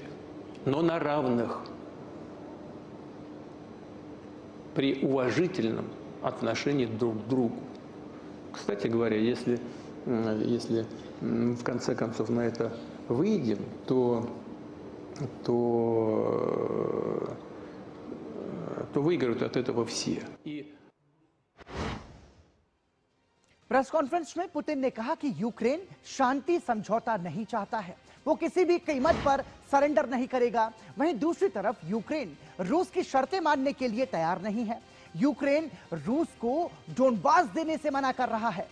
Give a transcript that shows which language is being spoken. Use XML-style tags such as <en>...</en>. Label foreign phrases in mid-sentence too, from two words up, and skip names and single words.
<ru>Но на равных, при уважительном отношении друг к другу. Кстати говоря, если в конце концов на это выйдем, то выиграют от этого все.</ru> <hi>प्रेस कॉन्फ्रेंस में पुतिन ने कहा कि यूक्रेन शांति समझौता नहीं चाहता है। वो किसी भी कीमत पर सरेंडर नहीं करेगा। वहीं दूसरी तरफ यूक्रेन रूस की शर्तें मानने के लिए तैयार नहीं है। यूक्रेन रूस को डोनबास देने से मना कर रहा है।</hi>